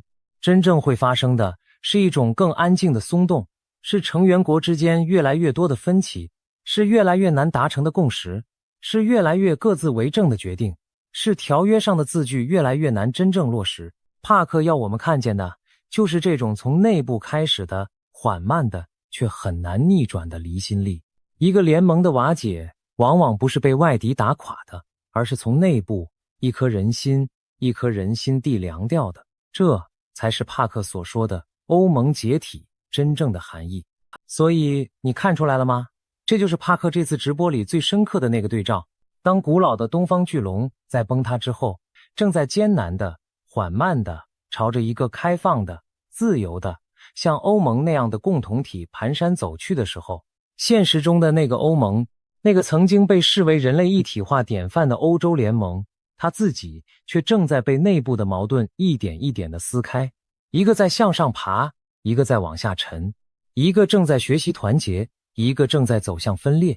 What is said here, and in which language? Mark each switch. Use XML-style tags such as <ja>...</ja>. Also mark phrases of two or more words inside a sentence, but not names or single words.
<zh>真正會發生的是一種更安靜的鬆動，是成員國之間越來越多的分歧，是越來越難達成的共識，是越來越各自為政的決定，是條約上的字句越來越難真正落實。帕克要我們看見的就是這種從內部開始的緩慢的卻很難逆轉的離心力。一個聯盟的瓦解往往不是被外敵打垮的，而是從內部一顆人心地凉掉的。這才是帕克所說的歐盟解體真正的含義。所以你看出来了嗎？這就是帕克這次直播裡最深刻的那個對照。當古老的東方巨龍在崩塌之後，正在艱難的、緩慢的朝着一個開放的、自由的，像歐盟那樣的共同體蹣跚走去的時候，現實中的那個歐盟，那個曾經被視為人類一體化典範的歐洲聯盟，它自己卻正在被內部的矛盾一點一點地撕開，一個在向上爬，一個在往下沉，一個正在學習團結，一個正在走向分裂。</zh>